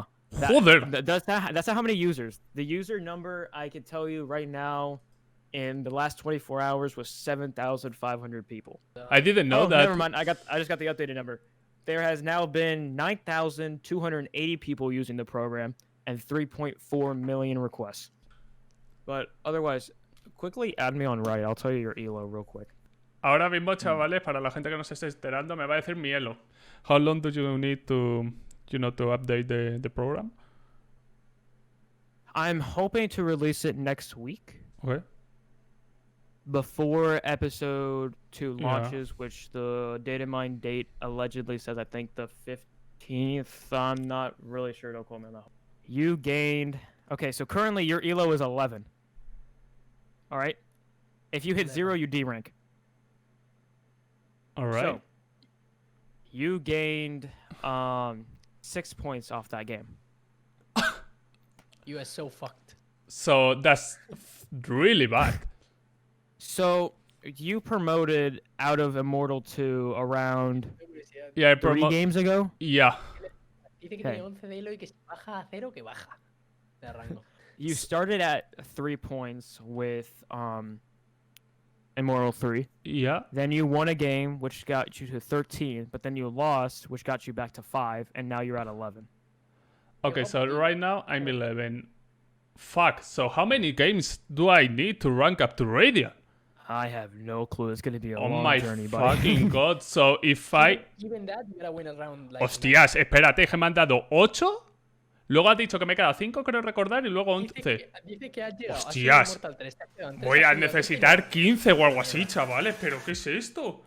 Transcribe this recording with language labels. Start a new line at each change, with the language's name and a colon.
English: That's not how many users. The user number I can tell you right now in the last 24 hours was 7,500 people. I didn't know that. Never mind. I just got the updated number. There has now been 9,280 people using the program and 3.4 million requests. But otherwise, quickly add me on Riot. I'll tell you your ELO real quick.
Spanish: Ahora mismo, chavales, para la gente que no se esté enterando, me va a decir mi ELO.
English: How long do you need to update the program? I'm hoping to release it next week. Okay. before episode 2 launches, which the data mine date allegedly says, I think the 15th. I'm not really sure. Don't quote me on that. You gained. Okay, so currently your elo is 11. All right. If you hit 0, you D rank. All right. So you gained 6 points off that game. You are so fucked. So that's really bad. So you promoted out of Immortal 2 around 3 games ago? Yeah.
Spanish: Dice que tiene 11 de elo y que si baja a 0, que baja de rango.
English: You started at 3 points with Immortal 3. Yeah. Then you won a game, which got you to 13, but then you lost, which got you back to 5, and now you're at 11. Okay, so right now I'm 11. Fuck, so how many games do I need to rank up to Radiant? I have no clue. It's going to be a Oh long my journey, buddy. fucking god. So if I... Even that, you gotta win a round like
Spanish: Hostias, espérate, que me han dado 8. Luego has dicho que me queda 5, creo recordar, y luego 11. Dice que has llegado. Hostias.
English: Mortal 3,
Spanish: Voy a necesitar 15 o algo así, chavales. ¿Pero qué es esto?